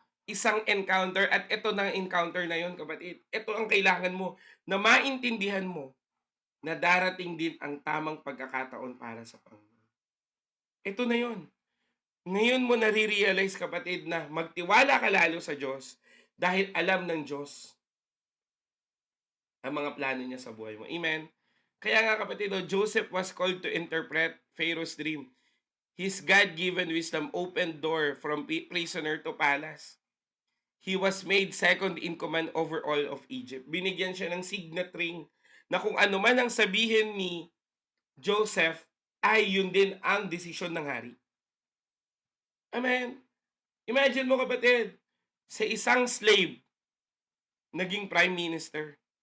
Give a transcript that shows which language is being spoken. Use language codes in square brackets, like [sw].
[tl] Isang encounter, at ito na encounter na yon kapatid. Ito ang kailangan mo, na maintindihan mo na darating din ang tamang pagkakataon para sa Panginoon. Ito na yon. Ngayon mo nare-realize kapatid na magtiwala ka lalo sa Diyos dahil alam ng Diyos ang mga plano niya sa buhay mo. Amen? Kaya nga kapatid, [en] Joseph was called to interpret Pharaoh's dream. His God-given wisdom opened door from prisoner to palace. He was made second in command over all of Egypt. [tl] Binigyan siya ng signet ring na kung ano man ang sabihin ni Joseph, ay yun din ang desisyon ng hari. Amen. Imagine mo kapatid, sa isang slave, naging prime minister.